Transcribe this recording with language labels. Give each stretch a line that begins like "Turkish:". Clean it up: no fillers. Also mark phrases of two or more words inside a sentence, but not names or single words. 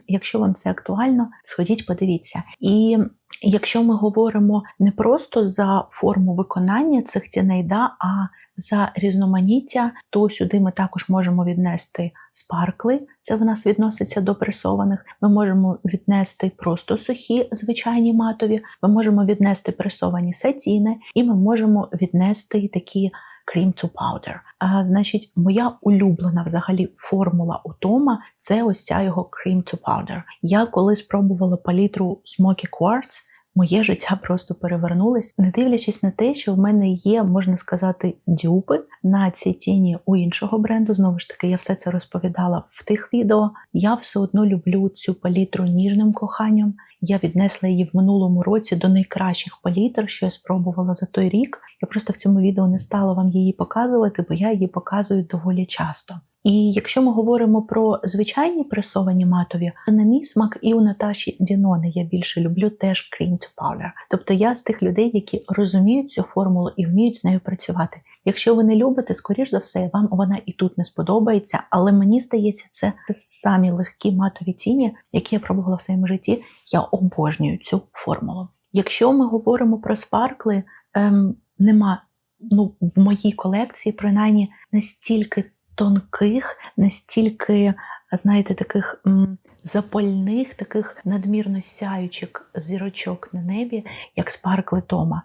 Ukrainian: Якщо вам це актуально, сходіть, подивіться. І якщо ми говоримо не просто за форму виконання цих тіней, а за різноманіття, то сюди ми також можемо віднести спаркли, це в нас відноситься до пресованих. Ми можемо віднести просто сухі, звичайні матові, ми можемо віднести пресовані сатіни, і ми можемо віднести такі
English: cream to powder.
Ukrainian: Значить, моя улюблена взагалі формула у Тома – це ось ця його
English: cream to powder.
Ukrainian: Я коли спробувала палітру Smoky Quartz, моє життя просто перевернулось, не дивлячись на те, що в мене є, можна сказати, дюпи на ці тіні у іншого бренду. Знову ж таки, я все це розповідала в тих відео. Я все одно люблю цю палітру ніжним коханням. Я віднесла її в минулому році до найкращих палітр, що я спробувала за той рік. Я просто в цьому відео не стала вам її показувати, бо я її показую доволі часто. І якщо ми говоримо про звичайні пресовані матові, то на мій смак і у Наташі Діноне я більше люблю теж
English: cream to powder.
Ukrainian: Тобто я з тих людей, які розуміють цю формулу і вміють з нею працювати. Якщо ви не любите, скоріш за все, вам вона і тут не сподобається, але мені здається, це самі легкі матові тіні, які я пробувала в своєму житті. Я обожнюю цю формулу. Якщо ми говоримо про спаркли, нема, в моїй колекції, принаймні, настільки тонких, настільки, знаєте, таких запальних, таких надмірно сяючих зірочок на небі, як спаркли Тома.